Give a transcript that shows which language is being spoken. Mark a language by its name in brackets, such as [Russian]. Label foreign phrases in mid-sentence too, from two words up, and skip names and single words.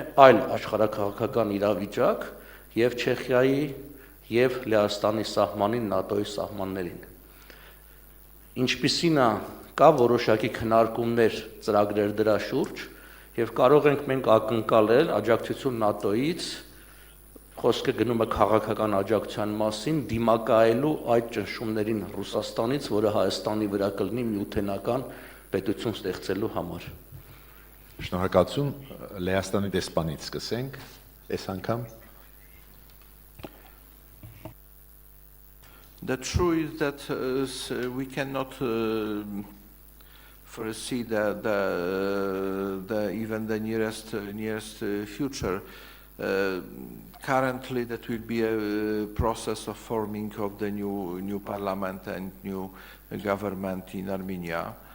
[Armenian] այլ աշխարհաքաղաքական իրավիճակ եւ Չեխիայի եւ Լեհաստանի սահմանին ՆԱՏՕ-ի սահմաններին։ Ինչպիսին է կա որոշակի քննարկումներ, ծրագրեր դրա շուրջ եւ կարող ենք մենք ակնկալել աջակցություն ՆԱՏՕ-ից, խոսքը գնում է քաղաքական աջակցության մասին, դիմակայելու այդ ճնշումներին Ռուսաստանից, որը Հայաստանի վրա կլինի միութենական պետություն ստեղծելու համար։ Շնորհակալություն, Լեհաստանի դեսպանից սկսենք, այս անգամ։ [English] The truth is that we cannot foresee even the nearest future. Currently, that will be a process of forming of the new parliament and new government in Armenia.